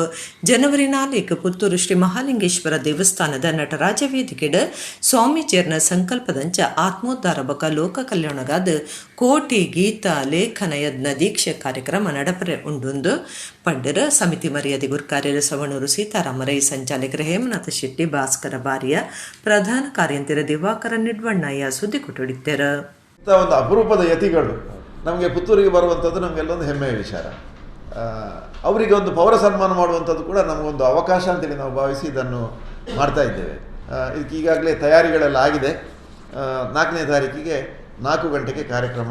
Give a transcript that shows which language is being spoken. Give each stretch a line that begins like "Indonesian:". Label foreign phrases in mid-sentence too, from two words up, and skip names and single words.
Tulu: ಜನವರಿ 4 ಪುತ್ತೂರು ಶ್ರೀ ಮಹಾಲಿಂಗೇಶ್ವರ ದೇವಸ್ಥಾನದ ನಟರಾಜ ವೇದಿಕೆಡ್ ಸ್ವಾಮೀಜಿಯರ್ನ ಸಂಕಲ್ಪದಂಚ ಆತ್ಮೋದ್ಧಾರ ಬೊಕ ಲೋಕ ಕಲ್ಯಾಣಗಾದ ಕೋಟಿ ಗೀತ ಲೇಖನ ಯಜ್ಞ ದೀಕ್ಷೆ ಕಾರ್ಯಕ್ರಮ ನಡಪರೆ ಉಂಡುಂದು ಪಂಡರ ಸಮಿತಿ ಮರ್ಯಾದೆ ಗುರ್ಕಾರ್ಯರು ಸವಣೂರು ಸೀತಾರಾಮರೈ, ಸಂಚಾಲಕರು ಹೇಮನಾಥ ಶೆಟ್ಟಿ, ಭಾಸ್ಕರ ಬಾರಿಯ, ಪ್ರಧಾನ ಕಾರ್ಯಂತರ ದಿವಾಕರ ನಿಡ್ವಣ್ಣಯ್ಯ ಸುದ್ದಿ ಕೊಟ್ಟಿದ್ದಾರೆ.
Kannada: ಒಂದು ಅಪರೂಪದ ಯತಿಗಳು ನಮಗೆ ಪುತ್ತೂರಿಗೆ ಬರುವಂಥದ್ದು ನಮಗೆಲ್ಲೊಂದು ಹೆಮ್ಮೆಯ ವಿಚಾರ. ಅವರಿಗೆ ಒಂದು ಪೌರ ಸನ್ಮಾನ ಮಾಡುವಂಥದ್ದು ಕೂಡ ನಮಗೊಂದು ಅವಕಾಶ ಅಂತೇಳಿ ನಾವು ಭಾವಿಸಿ ಇದನ್ನು ಮಾಡ್ತಾ ಇದ್ದೇವೆ. ಇದಕ್ಕೆ ಈಗಾಗಲೇ ತಯಾರಿಗಳೆಲ್ಲ ಆಗಿದೆ. 4ನೇ ತಾರೀಕಿಗೆ 4 ಗಂಟೆಗೆ ಕಾರ್ಯಕ್ರಮ.